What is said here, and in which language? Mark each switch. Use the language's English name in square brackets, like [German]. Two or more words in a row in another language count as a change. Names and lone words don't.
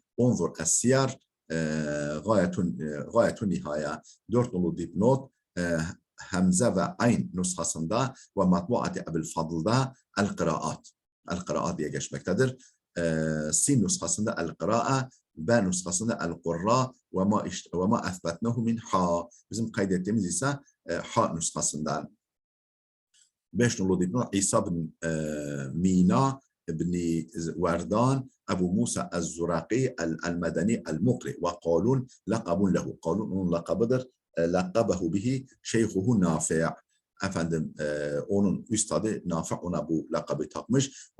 [Arabic] انظر السير غاية النهاية. [Turkish] 4 nolu dipnot Hamza ve Ayn nushasında ve Matbuat-ı Ebu'l Fadl'da el-Kıraat diye geçmektedir. Sin nushasında el-Kıra'a, B nushasında el-Kurra [Arabic] وما أثبتناه من ح. [Turkish] Bizim kaydettiğimiz ise ha nushasından. 5 nolu dipnot İsa bin Mina ibn Verdan Ebu Musa el-Zuraqi el-Medeni el-Mukri [Arabic] وقالون لقب له. [Turkish] Qalun onun lakabıdır. [Arabic] لقبه به شيخه نافع'. [Turkish] Efendim onun üstadı Nafi' ona bu lakabı takmış.